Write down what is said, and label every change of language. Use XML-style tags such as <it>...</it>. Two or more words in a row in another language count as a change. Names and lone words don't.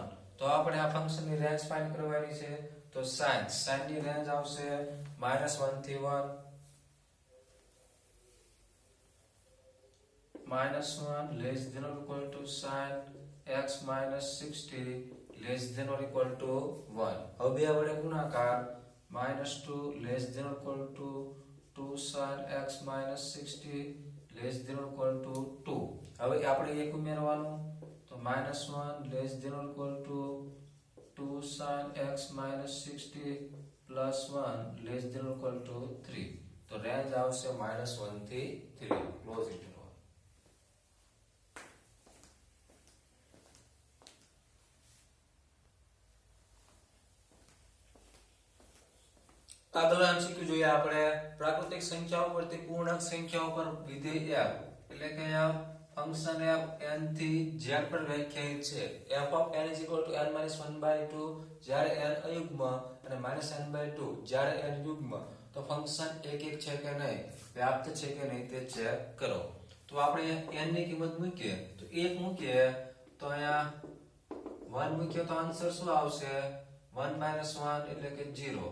<gu>તો આપણે આ ફંક્શન ની</gu> <en>range find</en> <gu>કરવાની છે. તો sin ની રેન્જ આવશે -1 થી 1,</gu> <en>-1 less than or equal to sin x minus 60 less than or equal to 1.</en> <gu>હવે બે વડે ગુણાકાર</gu> <en>-2 less than or equal to 2 sin x minus 60 less than or equal to 2.</en> <gu>હવે આપણે એક ઉમેરવાનું તો</gu> <en>-1 less than or equal to 2 sin x minus 60 plus 1 less than or equal to 3.</en> <gu>તો રેન્જ આવશે -1 થી 3</gu> <en>close interval.</en> <gu>આગળ એમસીક્યુ જોઈએ આપણે પ્રાકૃતિક સંખ્યાઓ પરથી પૂર્ણાંક સંખ્યાઓ પર વિધેય f એટલે કે આ ફંક્શન f n થી z પર વ્યાખ્યાયિત છે.</gu> <en>f of n is equal to n minus 1/2</en> <gu>જ્યારે n અયુગ્મ અને -n/2 જ્યારે n યુગ્મ. તો ફંક્શન એક છે કે નહીં, વ્યાપ્ત છે કે નહીં તે ચેક કરો. તો આપણે n ની કિંમત મૂકીએ તો 1 મૂકીએ તો અહીંયા 1 મૂકીએ તો આન્સર શું આવશે 1 - 1 એટલે કે 0.</gu>